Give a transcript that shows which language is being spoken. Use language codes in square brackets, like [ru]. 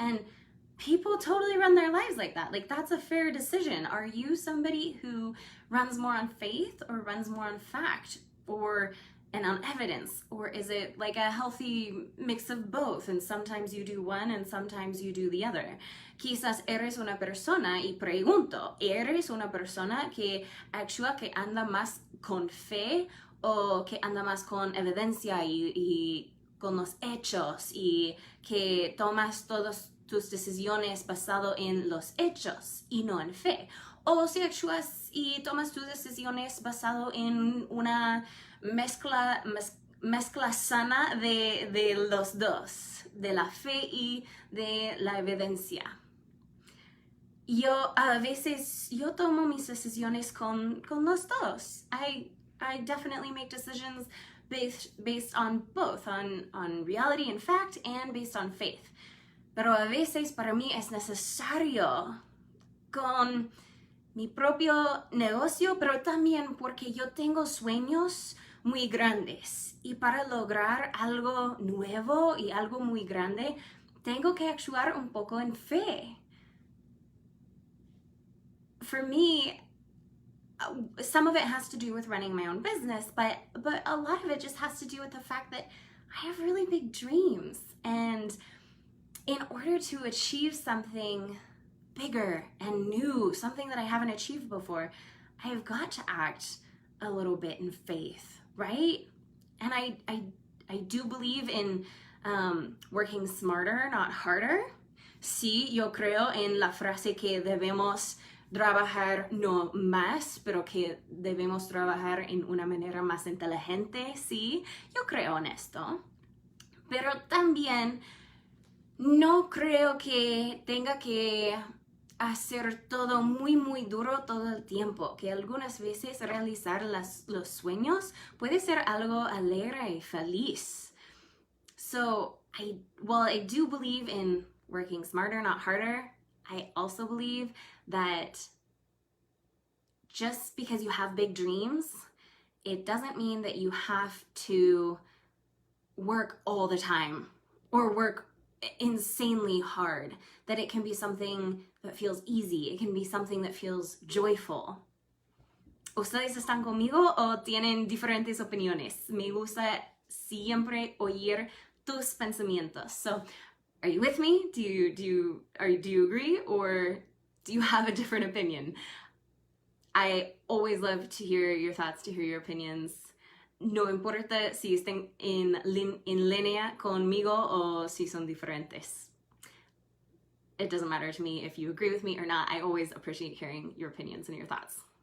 [en] And people totally run their lives like that. Like, that's a fair decision. Are you somebody who runs more on faith or runs more on fact and on evidence? Or is it like a healthy mix of both? And sometimes you do one and sometimes you do the other. [es] Quizás eres una persona, y pregunto, ¿eres una persona que actúa, que anda más con fe o que anda más con evidencia y con los hechos y que tomas todas tus decisiones basado en los hechos y no en fe? O si actúas y tomas tus decisiones basado en una mezcla sana de los dos, de la fe y de la evidencia. Yo a veces tomo mis decisiones con los dos. [en] I definitely make decisions based on both, on reality and fact, and based on faith. [es] Pero a veces para mí es necesario con mi propio negocio, pero también porque yo tengo sueños muy grandes. Y para lograr algo nuevo y algo muy grande, tengo que actuar un poco en fe. [en] For me, some of it has to do with running my own business, but a lot of it just has to do with the fact that I have really big dreams. And in order to achieve something bigger and new, something that I haven't achieved before, I have got to act a little bit in faith, right? And I do believe in working smarter, not harder. [es] Sí, yo creo en la frase que debemos trabajar no más, pero que debemos trabajar en una manera más inteligente. Sí, yo creo en esto. Pero también no creo que tenga que hacer todo muy, muy duro todo el tiempo, que algunas veces realizar los sueños puede ser algo alegre y feliz. [en] So, while I do believe in working smarter, not harder, I also believe that just because you have big dreams, it doesn't mean that you have to work all the time or work insanely hard, that it can be something that feels easy, it can be something that feels joyful. [es] ¿Ustedes están conmigo o tienen diferentes opiniones? Me gusta siempre oír tus pensamientos. [en] So, are you with me? Do you agree, or do you have a different opinion? I always love to hear your thoughts, to hear your opinions. [es] No importa si estén en línea conmigo o si son diferentes. [en] It doesn't matter to me if you agree with me or not. I always appreciate hearing your opinions and your thoughts.